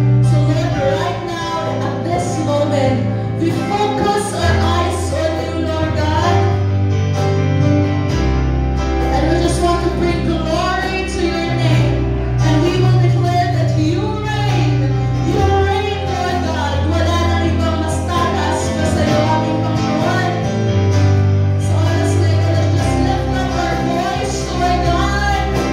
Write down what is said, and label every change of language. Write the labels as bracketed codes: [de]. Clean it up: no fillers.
[en] So Lord, right now, at this moment, we focus our eyes on you, Lord God. And we just want to bring glory to your name. And we will declare that you reign, Lord God. [tl] Wala nang ibang mas tatas pa sa iyo, aming Panginoon. [en] So honestly, let's just lift up our voice, Lord God.